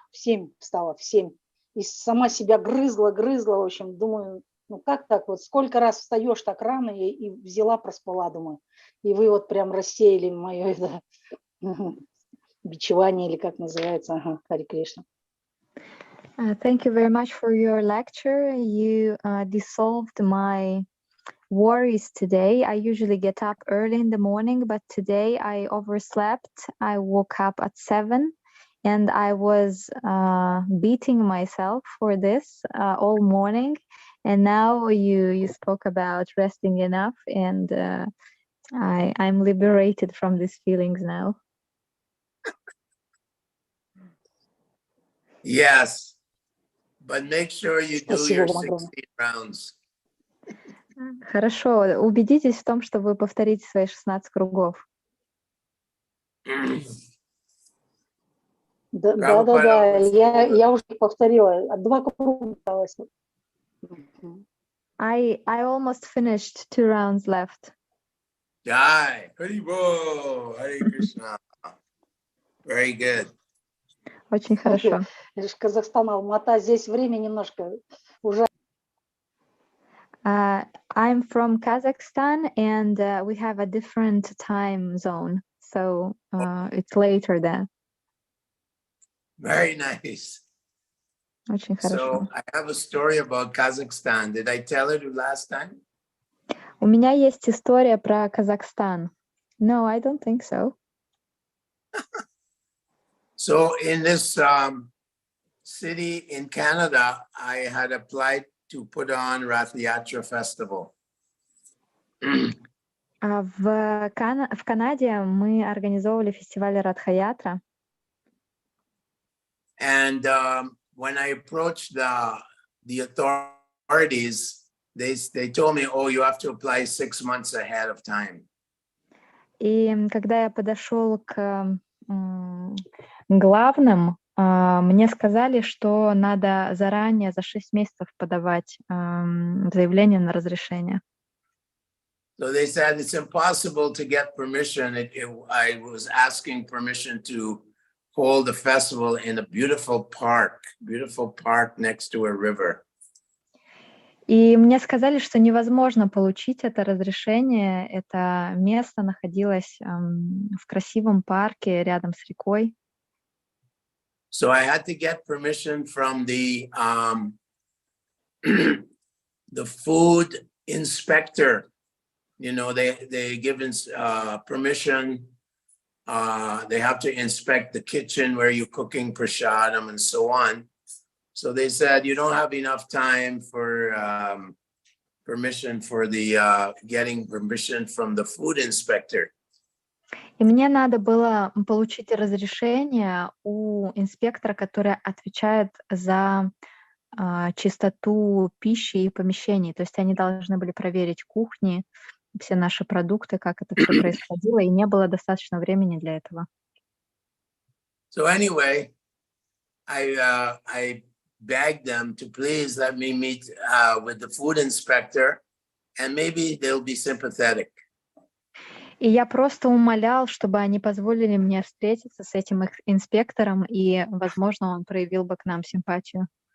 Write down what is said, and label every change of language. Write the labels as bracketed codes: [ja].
[ru] В 7 встала, в 7. И сама себя грызла, в общем, думаю, как так вот, сколько раз встаешь так рано, и взяла, проспала, думаю. И вы вот прям рассеяли мое это бичевание, или как называется, Харе Кришна. [en] Thank you very much for your lecture. You dissolved my worries today. I usually get up early in the morning, but today I overslept. I woke up at 7 and I was beating myself for this all morning. And now you spoke about resting enough, and I'm liberated from these feelings now. Yes, but make sure you do [ru] Спасибо [en] your [ru] вам огромное. [en] 16 rounds. [ru] Хорошо, убедитесь в том, что вы повторите свои 16 кругов. Да, [en] Prabhupada always told us. [ru] я уже повторила. 2 круга осталось. Мгм. [en] I almost finished 2 rounds left. Jai, Haribo, Hare Krishna. Very good. [ru] Очень хорошо. Это же Казахстан, Алмата. Здесь время немножко уже. [en] I'm from Kazakhstan, and we have a different time zone, so it's later there. Very nice. [ru] Очень хорошо. [en] So I have a story about Kazakhstan. Did I tell it last time? [ru] У меня есть история про Казахстан. [en] No, I don't think so. So in this city in Canada, I had applied to put on Rath Yatra Festival. [ru] В Канаде мы организовывали фестиваль Радха-ятра. [en] And when I approached the authorities, they told me, oh, you have to apply 6 months ahead of time. [ru] И когда я подошел к главным, мне сказали, что надо заранее, за 6 месяцев подавать заявление на разрешение. [en] So they said it's impossible to get permission. I was asking permission to hold a festival in a beautiful park next to a river. [ru] И мне сказали, что невозможно получить это разрешение. Это место находилось в красивом парке рядом с рекой. [en] So I had to get permission from the the food inspector. You know, they give permission. They have to inspect the kitchen where you're cooking prasadam and so on. So they said you don't have enough time for permission for the getting permission from the food inspector. [ru] И мне надо было получить разрешение у инспектора, который отвечает за чистоту пищи и помещений. То есть они должны были проверить кухни, все наши продукты, как это все происходило, и не было достаточно времени для этого. [en] So anyway, I begged them to please let me meet with the food inspector, and maybe they'll be sympathetic. [ru] И я просто умолял, чтобы они позволили мне встретиться с этим инспектором, и, возможно, он проявил бы к нам симпатию.